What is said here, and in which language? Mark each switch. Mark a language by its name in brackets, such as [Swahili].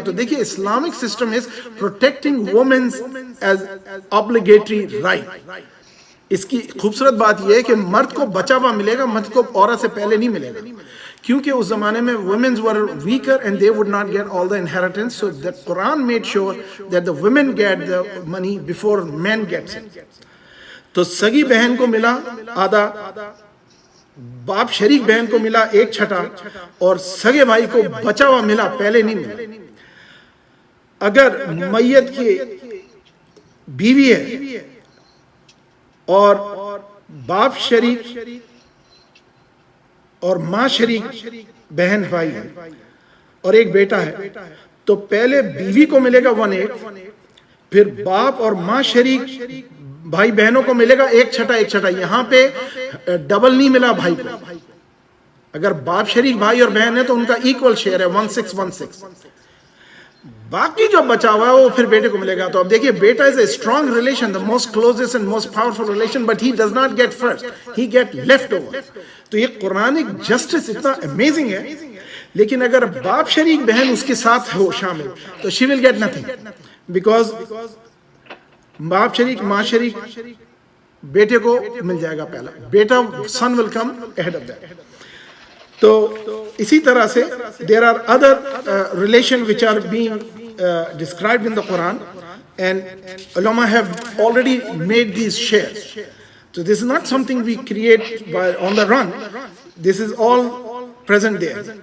[Urdu] تو دیکھیے [English] Islamic system is protecting womens as obligatory right. [Urdu] اس کی خوبصورت بات یہ ہے کہ مرد کو بچا ہوا ملے گا، مرد کو عورت سے پہلے نہیں ملے گا، کیونکہ اس زمانے میں [English] women were weaker and they would not get all the inheritance. So the Quran made sure that the women get the money before men gets it. [Urdu] تو سگی بہن کو ملا آدھا، باپ شریک بہن کو ملا 1/6، اور سگے بھائی کو بچا ہوا ملا، پہلے نہیں ملا. اگر میت کی بیوی ہے اور باپ شریک اور ماں شریک بہن بھائی ہے اور ایک بیٹا ہے، تو پہلے بیوی کو ملے گا 1/8، پھر باپ اور ماں شریک بھائی بہنوں کو ملے گا 1/6. یہاں پہ ڈبل نہیں ملا بھائی کو. اگر باپ شریک بھائی اور بہن ہے تو ان کا ایکول شیئر ہے 1/6. باقی جو بچا ہوا ہے وہ پھر بیٹے کو ملے گا. تو اب دیکھیے بیٹا [English] is a strong relation, the most closest and most powerful relation, but he does not get first, he get left over. [Urdu] تو یہ قرآنک جسٹس اتنا امیزنگ ہے. لیکن اگر باپ شریک بہن اس کے ساتھ ہو شامل تو [English] she will get nothing, because [Urdu] باپ شریک ماں شریک بیٹے کو مل جائے گا پہلا. [English] بیٹا son will come ahead of that. [Urdu] تو اسی طرح سے [English] there are other relations which are being described in the Quran, and ulama have already made these shares. So this is not something we create by on the run. This is all present there.